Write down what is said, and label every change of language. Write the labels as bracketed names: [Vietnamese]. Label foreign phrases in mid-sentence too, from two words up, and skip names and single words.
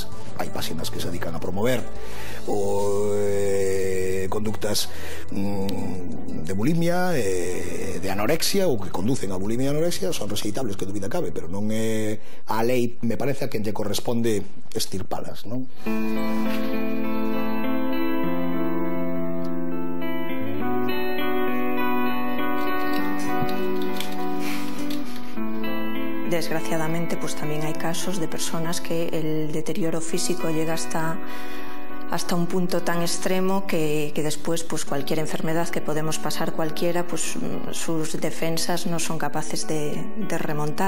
[Galician] Hai páxinas que se dedican a promover conductas de bulimia, de anorexia, ou que conducen a bulimia e anorexia, son rexeitables, que dúbida cabe, pero non é a lei, me parece, a quen lle corresponde estirpalas, non? [Spanish] Desgraciadamente, pues también hay casos de personas que el deterioro físico llega hasta un punto tan extremo que después pues cualquier enfermedad que podemos pasar cualquiera, pues sus defensas no son capaces de remontar.